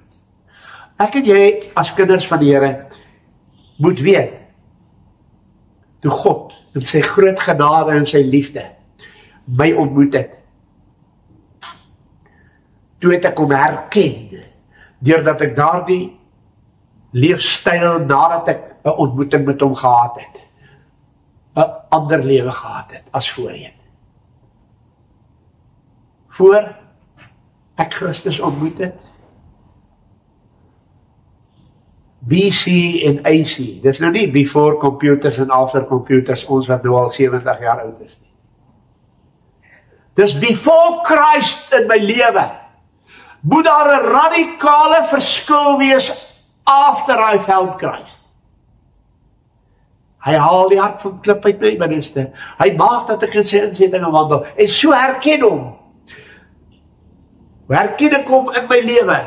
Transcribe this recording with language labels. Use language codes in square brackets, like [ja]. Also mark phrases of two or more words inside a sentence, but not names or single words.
[af] Ek en jy as kinders van die Here moet weet, toe God in sy groot genade en sy liefde my ontmoet het, toe het ek hom herken, deurdat ek daardie leefstyl nadat ek 'n ontmoeting met hom gehad het, 'n ander lewe gehad het as voorheen. Voor ek Christus ontmoet het, BC en AC, dis nou nie [en] before computers [af] en [en] after computers, [af] ons wat nou al 70 jaar oud is nie. Dis [en] before Christ [af] in my lewe, moet daar 'n radikale verskil wees [en] after I found Christ. [af] Hy haal die hart van klip uit my binneste. Hy maak dat ek in sy insettinge wandel. En so herken hom. Herken ek hom in my lewe.